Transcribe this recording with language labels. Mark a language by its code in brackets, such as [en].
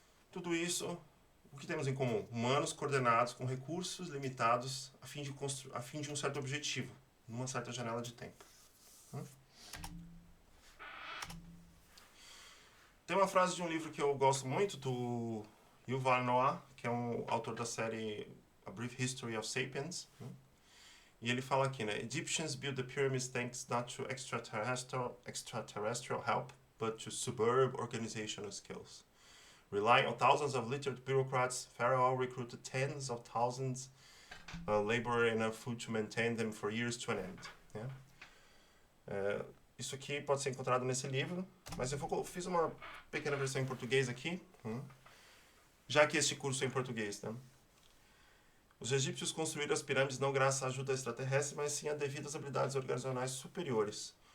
[pt] Tudo isso, o que temos em comum? Humanos coordenados com recursos limitados a fim de um certo objetivo, numa certa janela de tempo. Tem uma frase de um livro que eu gosto muito, do Yuval Noah, que é um autor da série A Brief History of Sapiens. E ele fala aqui, né? [en] Egyptians built the pyramids thanks not to extraterrestrial help, but to superb organizational skills. Relying on thousands of literate bureaucrats, Pharaoh recruited tens of thousands labor enough food to maintain them for years to an end. Yeah? [pt] Isso aqui pode ser encontrado nesse livro, mas eu fiz uma pequena versão em português aqui, já que este curso é em português. Né? Os egípcios construíram as pirâmides não graças à ajuda extraterrestre, mas sim a devidas habilidades organizacionais superiores.